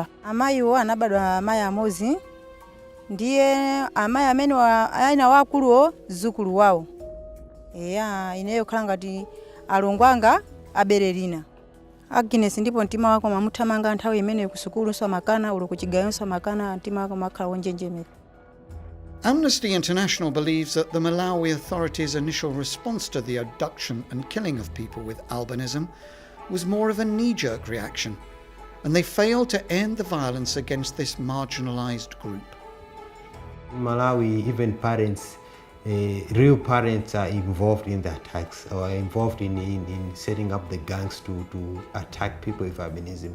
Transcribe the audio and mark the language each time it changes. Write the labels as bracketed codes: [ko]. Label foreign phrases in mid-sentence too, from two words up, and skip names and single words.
[ny] Amayiwo anabadwa amayi amozi ndiye amayi amene aina wakuluwo zukulu wawo ineyo khala ngati alongwanga abererina Agnes ndipo mtima wako mamuthamanga nthawi imeneyo ku sukulu amakana uli ku chigayo amakana mtima wako makhala wonjenjemera. [en] Amnesty International believes that the Malawi authorities' initial response to the abduction and killing of people with albinism was more of a knee-jerk reaction, and they failed to end the violence against this marginalised group. In Malawi, even parents, real parents are involved in the attacks or involved in setting up the gangs to attack people with albinism.